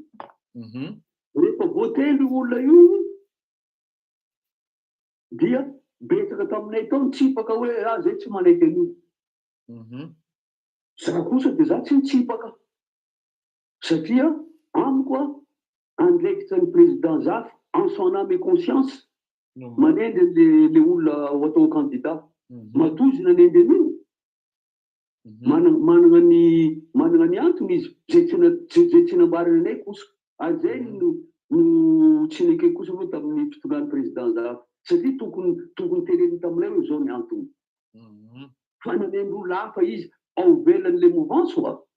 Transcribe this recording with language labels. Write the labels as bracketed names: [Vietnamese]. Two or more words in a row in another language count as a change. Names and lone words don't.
[Malagasy] Rehefa voately olona io dia betsaka taminay tao nitsipaka hoe zay tsy manaiky an'io. Za kosa dia za tsy nitsipaka satria amiko a andraikitra ny président Zafy [French] en son âme et conscience [Malagasy] manendry le olona ho atao candidat matozy nanendry an'io manana ny antony izy zay tsy nambariny anay kosa azay no tsy neke kosa aloha tamin'ny fitondran'ny président Zafy satria tokony teneny taminay hoe zao ny antony fa nanendry olona hafa izy ao velan'le mouvance oa